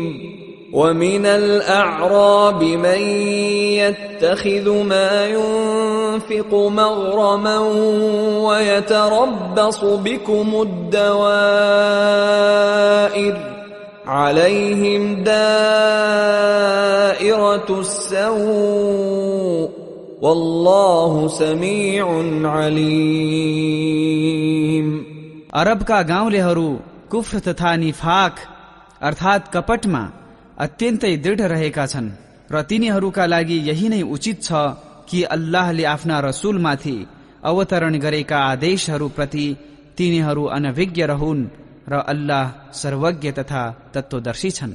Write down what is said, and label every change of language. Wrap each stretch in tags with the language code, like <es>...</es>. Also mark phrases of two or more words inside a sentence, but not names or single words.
<ar>ومن الأعراب من يتخذ ما ينفق مغرما ويتربص بكم الدوائر عليهم دائرة السوء والله سميع عليم.</ar> <ne>अरबका गाउँलेहरू कुफ्र तथा निफाक अर्थात कपटमा अत्यन्तै दृढ रहेका छन् र तिनीहरूका लागि यही नै उचित छ कि अल्लाहले आफ्ना रसूलमाथि अवतरण गरेका आदेशहरूप्रति तिनीहरू अनभिज्ञ रहन् र अल्लाह सर्वज्ञ तथा तत्वदर्शी छन्।</ne>